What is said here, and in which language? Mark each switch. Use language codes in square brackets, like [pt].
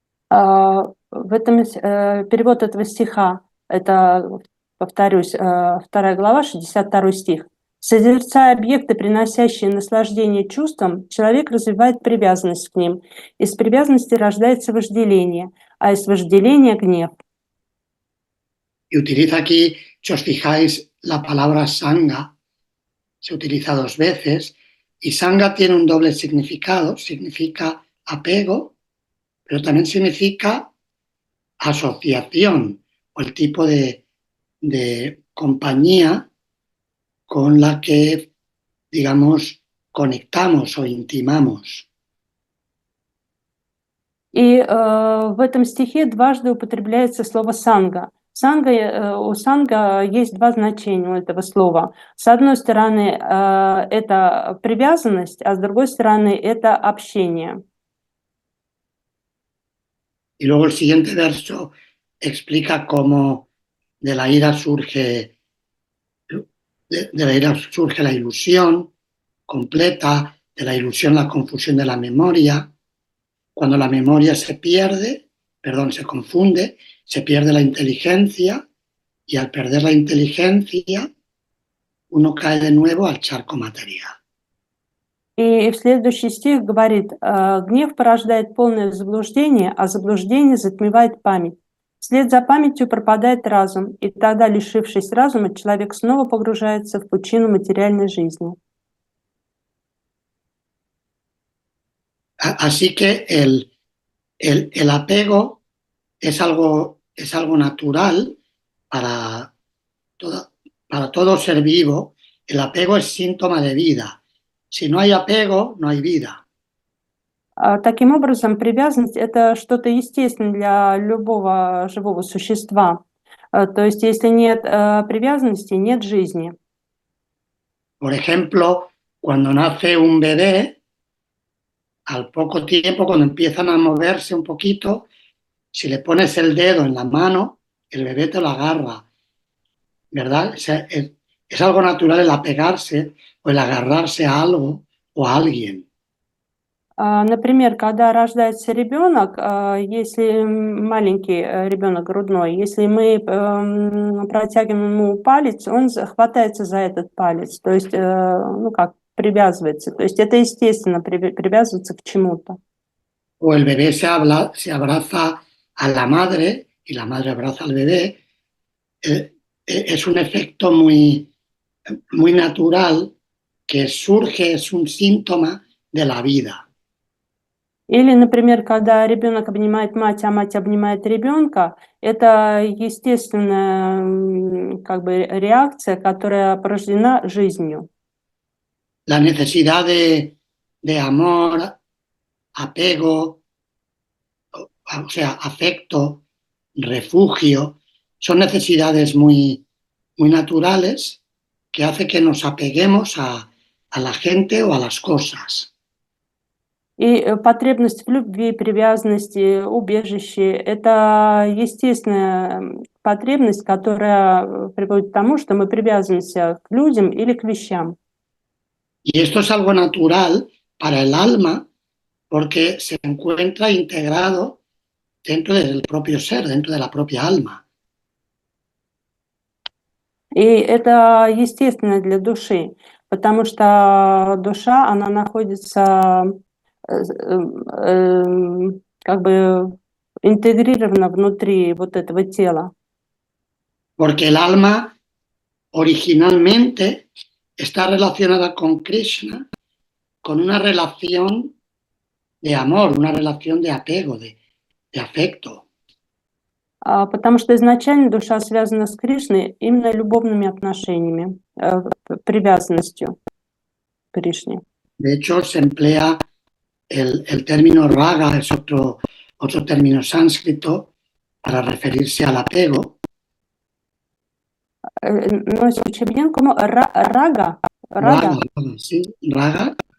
[ru] В этом перевод этого стиха, это, повторюсь, 2 глава, 62 стих. Созерцая объекты, приносящие наслаждение чувствам, человек развивает привязанность к ним. Из привязанности рождается вожделение, а из вожделения — гнев. [es] Y utiliza aquí, si os fijáis, la palabra sanga, se utiliza 2 veces, y sanga tiene un doble significado, significa apego, pero también significa asociación o el tipo de compañía con la que, digamos, conectamos o intimamos. [ru] И в этом стихе дважды употребляется слово «санга». У санга есть два значения у этого слова. С одной стороны, это привязанность, а с другой стороны, это общение. [es] Y luego el siguiente verso explica cómo de la ira surge la ilusión completa, de la ilusión la confusión de la memoria. Cuando la memoria se confunde, se pierde la inteligencia, y al perder la inteligencia uno cae de nuevo al charco material. [ru] И в следующий стих говорит, гнев порождает полное заблуждение, а заблуждение затмевает память. Вслед за памятью пропадает разум, и тогда, лишившись разума, человек снова погружается в пучину материальной жизни. [es] Así que el apego es algo natural para todo ser vivo. El apego es síntoma de vida. Si no hay apego, no hay vida. [ru] Таким образом, привязанность – это что-то естественное для любого живого существа. То есть, если нет привязанности, нет жизни. [es] Por ejemplo, cuando nace un bebé, al poco tiempo, cuando empiezan a moverse un poquito, si le pones el dedo en la mano, el bebé te lo agarra, ¿verdad? O sea, es algo natural el apegarse o el agarrarse a algo o a alguien. [ru] Например, когда рождается ребенок, если маленький ребенок грудной, если мы протягиваем ему палец, он хватается за этот палец, то есть, ну как, привязывается. То есть это естественно, привязываться к чему-то. [es] O el bebé se abraza a la madre y la madre abraza al bebé. Es un efecto muy natural que surge, es un síntoma de la vida. [ru] Или, например, когда ребенок обнимает мать, а мать обнимает ребенка, это естественная как бы реакция, которая порождена жизнью. [es] La necesidad de amor, apego, o sea, afecto, refugio, son necesidades muy naturales que hace que nos apeguemos a la gente o a las cosas. [ru] И потребность в любви, привязанности, убежище – это естественная потребность, которая приводит к тому, что мы привязываемся к людям или к вещам. [es] Y esto es algo natural para el alma porque se encuentra integrado dentro del propio ser, dentro de la propia alma. [ru] И это естественно для души, потому что душа, она находится как бы интегрирована внутри вот этого тела. [es] Porque el alma originalmente está relacionada con Krishna con una relación de amor, una relación de apego, de afecto. [ru] Потому что изначально душа связана с Кришной именно любовными отношениями, привязанностью к Кришне. [es] De hecho, se emplea el término raga, es otro término sánscrito para referirse al apego. No escuché bien, ¿cómo? Raga. Raga, sí, raga.